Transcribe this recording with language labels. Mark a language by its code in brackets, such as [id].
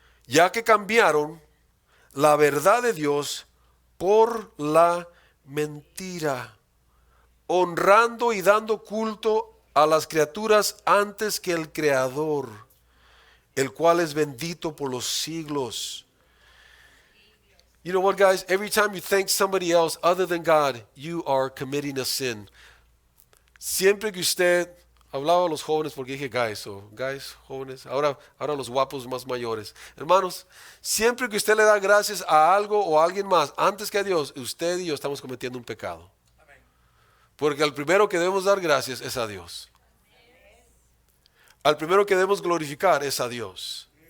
[es] Ya que cambiaron la verdad de Dios por la mentira, honrando y dando culto a las criaturas antes que el Creador, el cual es bendito por los siglos. [en] You know what, guys? Every time you thank somebody else other than God, you are committing a sin. [es] Siempre que usted, hablaba a los jóvenes porque dije guys, jóvenes, ahora los guapos más mayores. Hermanos, siempre que usted le da gracias a algo o a alguien más antes que a Dios, usted y yo estamos cometiendo un pecado. Porque al primero que debemos dar gracias es a Dios. Al primero que debemos glorificar es a Dios.